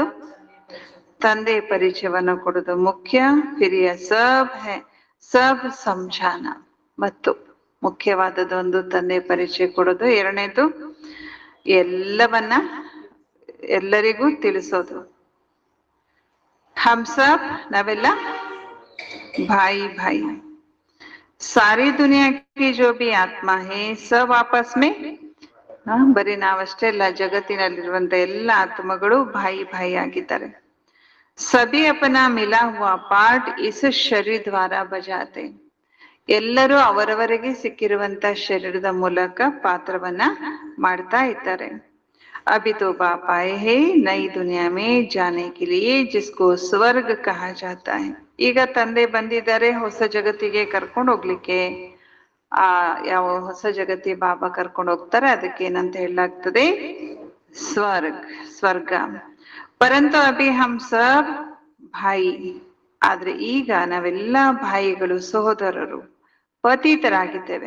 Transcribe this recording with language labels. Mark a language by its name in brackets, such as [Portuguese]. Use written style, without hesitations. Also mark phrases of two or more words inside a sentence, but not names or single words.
[Kannada] ತಂದೆ ಪರಿಚಯವನ್ನು ಕೊಡೋದು ಮುಖ್ಯ. [Hindi] फिर यह सब है सब समझाना. [Kannada] ಮತ್ತು ಮುಖ್ಯವಾದದೊಂದು ತಂದೆ ಪರಿಚಯ ಕೊಡೋದು. ಎರಡನೇದು ಎಲ್ಲವನ್ನ ಎಲ್ಲರಿಗೂ ತಿಳಿಸೋದು. [Hindi] हम सब ನಾವೆಲ್ಲ भाई भाई, सारी दुनिया की जो भी आत्मा है सब आपस में [Kannada] ಬರೀ ನಾವಷ್ಟೇ ಅಲ್ಲ, ಜಗತ್ತಿನಲ್ಲಿರುವಂತ ಎಲ್ಲ ಆತ್ಮಗಳು ಭಾಯಿ ಭಾಯಿ ಆಗಿದ್ದಾರೆ. [Hindi] सभी अपना मिला हुआ पार्ट इस शरीर द्वारा बजाते. [Kannada] ಎಲ್ಲರೂ ಅವರವರಿಗೆ ಸಿಕ್ಕಿರುವಂತ ಶರೀರದ ಮೂಲಕ ಪಾತ್ರವನ್ನ ಮಾಡ್ತಾ ಇದ್ದಾರೆ. [Hindi] अभी तो बाप आए हैं नई दुनिया में जाने के लिए जिसको स्वर्ग कहा जाता है. [Kannada] ಈಗ ತಂದೆ ಬಂದಿದ್ದಾರೆ ಹೊಸ ಜಗತ್ತಿಗೆ ಕರ್ಕೊಂಡು ಹೋಗ್ಲಿಕ್ಕೆ. ಯಾವ ಹೊಸ ಜಗತ್ತಿ ಬಾಬಾ ಕರ್ಕೊಂಡು ಹೋಗ್ತಾರೆ ಅದಕ್ಕೆ ಏನಂತ ಹೇಳಲಾಗ್ತದೆ? [Hindi] स्वर्ग. परंतु अभी हम सब भाई. [Kannada] ಆದ್ರೆ ಈಗ ನಾವೆಲ್ಲ ಭಾಯಿಗಳು, ಸಹೋದರರು, ಪತಿತರಾಗಿದ್ದೇವೆ.